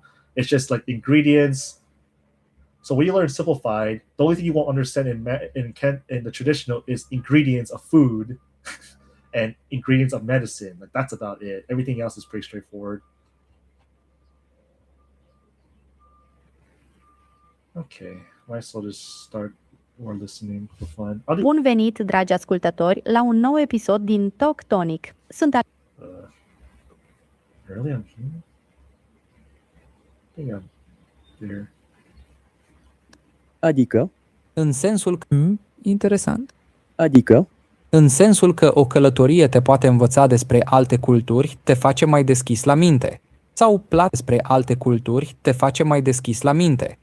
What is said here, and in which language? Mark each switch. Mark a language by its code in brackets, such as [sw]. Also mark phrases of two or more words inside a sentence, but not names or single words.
[en] It's just like ingredients. So when you learn simplified, the only thing you won't understand in the traditional is ingredients of food and ingredients of medicine. Like that's about it. Everything else is pretty straightforward. Okay, might as well just start more listening for fun. [ro] Bun venit, dragi ascultători, la un nou episod din Talk Tonic. Sunt [en] Really? I'm here? I think I'm there. [ro] Adică? În sensul că... interesant. Adică? În sensul că o călătorie te poate învăța despre alte culturi, te face mai deschis la minte. Sau plata despre alte culturi te face mai deschis la minte.